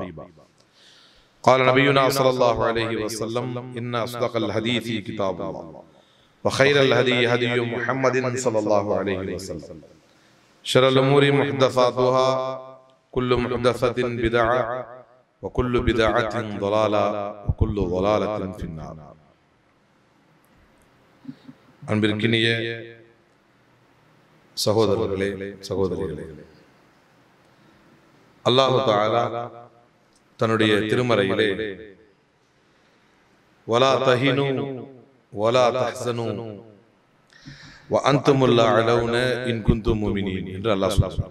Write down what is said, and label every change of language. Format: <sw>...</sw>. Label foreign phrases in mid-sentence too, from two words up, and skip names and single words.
<ar>قال نبينا صلى الله عليه وسلم: إن أصدق الحديث كتاب الله وخير الهدي هدي محمد صلى الله عليه وسلم شر الأمور محدثاتها كل محدثة بدعة وكل بدعة ضلالة وكل ضلالة في النار.</ar> <ta>அன்பிற்கினிய சகோதரர்களே சகோதரிகளே, அல்லாஹ் தஆலா தன்னுடைய திருமறையிலே</ta> <ar>ولا تهنوا ولا تحزنوا وأنتم الأعلون إن كنتم مؤمنين</ar> <ta>என்று அல்லாஹ் சொல்றார்.</ta>